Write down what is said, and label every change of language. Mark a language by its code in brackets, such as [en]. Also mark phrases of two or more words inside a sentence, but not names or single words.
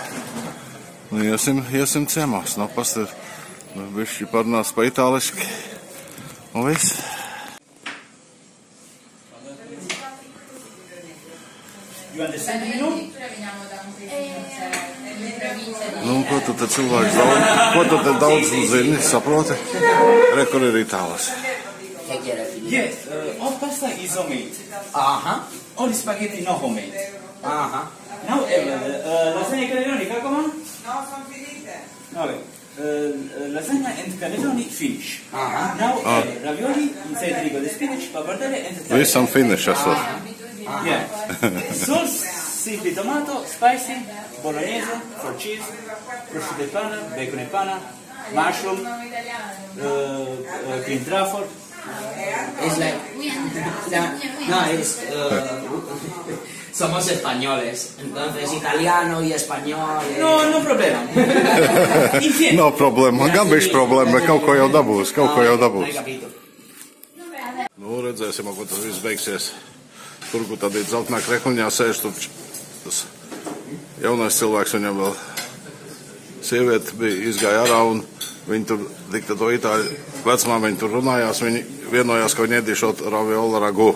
[lv] Nu, iesim ciemās, pastāv, bišķi parunās pa itāliski, un viss. Nu, ko tu te cilvēks daudz, ko tu te daudz zini, saproti? Re, kur ir itālis. [en] Yes, all pasta is homemade. All spaghetti not homemade. Now, lasagna cannelloni, come on? [it] No, sono finite. [en] Okay. Lasagna and cannelloni finish. Now, ravioli inside rico di spinach, pappardelle and tagliatelle. [lv] Visam finish esot. [en] Yeah. Sauce, simply tomato, spicy, bolognese, for cheese, [it] prosciutto e panna, bacon e panna, [en] mushroom, cream truffle. [es] Es like, no, es, somos españoles, entonces italiano y español. No problema. [lv] Nav problēma, man gan bišķi problēma, bet kaut ko jau dabūs, Nu, redzēsim, ko tas viss beigsies. Tur, kur tad ir dzeltenā krekliņā sēž, tur tas jaunais cilvēks, viņam vēl sieviete bija izgāja ārā, un viņi tur, tik to itāļu vecmāmiņu tur runājās, viņi vienojās, ka viņi ēdīšot ravioli ragu.